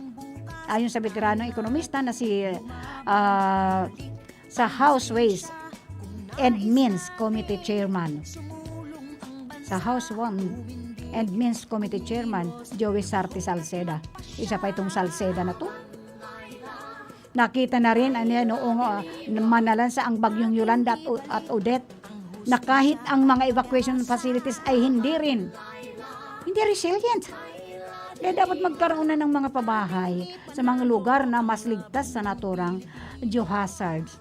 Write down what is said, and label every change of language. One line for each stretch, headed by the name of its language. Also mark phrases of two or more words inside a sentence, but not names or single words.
Filipino: Ayon sa veteranong ekonomista na sa House Ways and Means Committee Chairman, and Means Committee Chairman, Joey Sarti Salceda. Isa pa itong Salceda na to. Nakita na rin noong manalansa ang bagyong Yolanda at Odette na kahit ang mga
English: evacuation facilities
Filipino: ay hindi resilient. Kaya dapat magkaroon na ng mga pabahay sa mga lugar na mas ligtas sa naturang geohazards.